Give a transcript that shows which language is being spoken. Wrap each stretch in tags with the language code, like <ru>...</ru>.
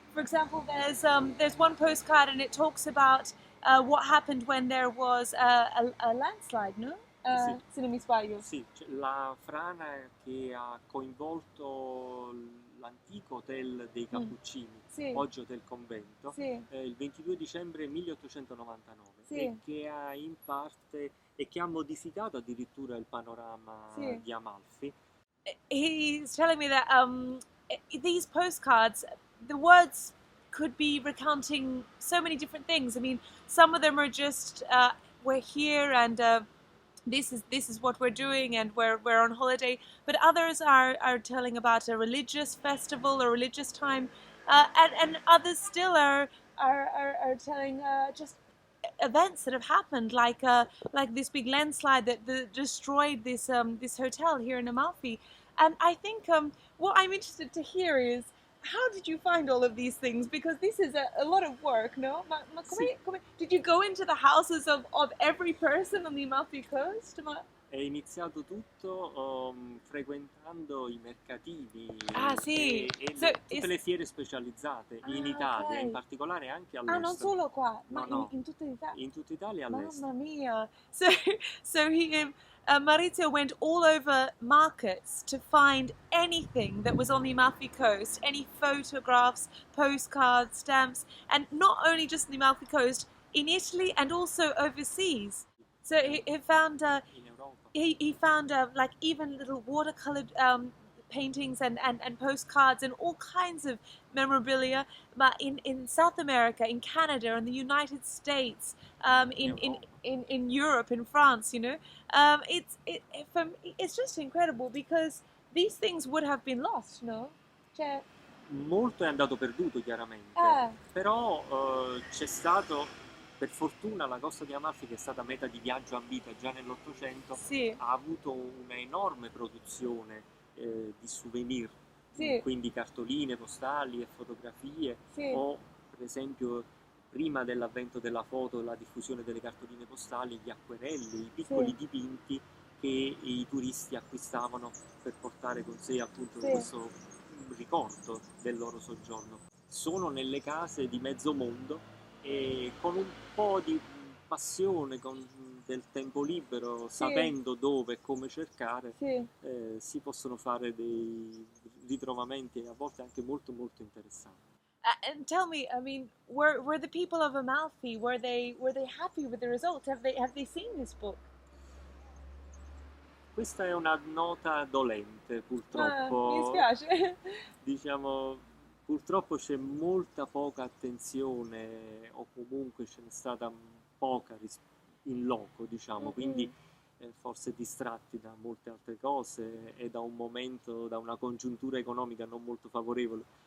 <en>for example, there's one postcard and it talks about what happened when there was a landslide, no?</en> <it>Sì. Se non mi sbaglio. Sì, la frana che ha coinvolto l'antico hotel dei Cappuccini, Sì. oggi Hotel Convento, Sì. il 22 dicembre 1899 Sì. e che ha in parte e che ha modificato addirittura il panorama Sì. di Amalfi.</it> <en>He's telling me that these postcards, the words could be recounting so many different things. I mean, some of them are just we're here and this is what we're doing and we're on holiday, but others are telling about a religious festival, a religious time, and others still are telling just events that have happened, like this big landslide that destroyed this hotel here in Amalfi. And I think what I'm interested to hear is, how did you find all of these things? Because this is a lot of work, no? Did you go into the houses of every person on the Amalfi Coast?</en> <it>È iniziato tutto frequentando i mercatini sì. e</it> <en>So,</en> <it>tutte le fiere specializzate in Italia,</it> <en>okay.</en> <it>in particolare anche all'estero. Non solo qua, ma No, in tutta l'Italia. in tutta Italia e all'estero. Mamma mia!</it> <en>So he, Maurizio went all over markets to find anything that was on the Amalfi Coast, any photographs, postcards, stamps, and not only just on the Amalfi Coast, in Italy and also overseas. So he found</en> <it>In Europa.</it> <en>he found like even little watercolored paintings and postcards and all kinds of memorabilia, but in South America, in Canada, in the United States, in Europe, in France, you know, it's just incredible because these things would have been lost, no?</en> <it>Cioè, molto è andato perduto chiaramente, però c'è stato, per fortuna, la costa di Amalfi, che è stata meta di viaggio a vita già nell'Ottocento, sì, ha avuto una enorme produzione di souvenir, sì, quindi cartoline postali e fotografie, sì, o per esempio prima dell'avvento della foto e la diffusione delle cartoline postali, gli acquerelli, i piccoli dipinti che i turisti acquistavano per portare con sé appunto questo ricordo del loro soggiorno. Sono nelle case di mezzo mondo e con un po' di passione, con del tempo libero, sapendo dove e come cercare, si possono fare dei ritrovamenti a volte anche molto molto interessanti.</it> <en>And tell me, I mean, were the people of Amalfi, were they happy with the result? Have they seen this book?</en> <it>Questa è una nota dolente, purtroppo. Mi dispiace. Diciamo, purtroppo c'è molta poca attenzione, o comunque ce n'è stata poca in loco, diciamo, quindi forse distratti da molte altre cose e da un momento, da una congiuntura economica non molto favorevole.</it>